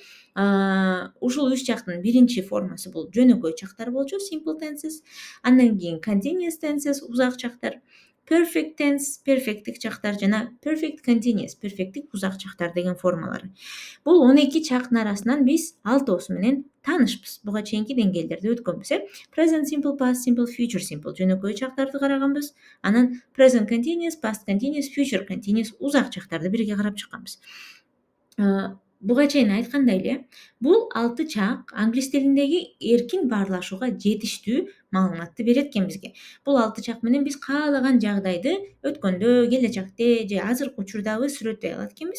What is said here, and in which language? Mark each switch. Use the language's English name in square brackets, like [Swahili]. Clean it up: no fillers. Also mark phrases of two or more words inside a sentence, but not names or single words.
[Kyrgyz] Ушул 3 чактын биринчи формасы бул жөнөкөй чактар болчу, [English] simple tenses. [Kyrgyz] Андан кийин [English] continuous tenses [Kyrgyz] узак чактар, [English] perfect tense [Kyrgyz] перфекттик чактар жана [English] perfect continuous [Kyrgyz] перфекттик узак чактар деген формалары. Бул 12 чактын арасынан биз 6оосу менен таанышпыз. Буга чейинки деңгээлдерде өткөнбүз. [English] Present simple, past simple, future simple [Kyrgyz] жөнөкөй чактарды караганбыз. Анан [English] present continuous, past continuous, future continuous [Kyrgyz] узак чактарды бирге карап чыкканбыз. Буга чейин айткандай эле, бул 6 чак англис тилиндеги эркин баарлашууга жетиштүү маалыматты берет экен бизге. Бул 6 чак менен биз каалаган жагдайды өткөндө, келечекте же азыркы учурдагы сүрөттөй алат экенбиз.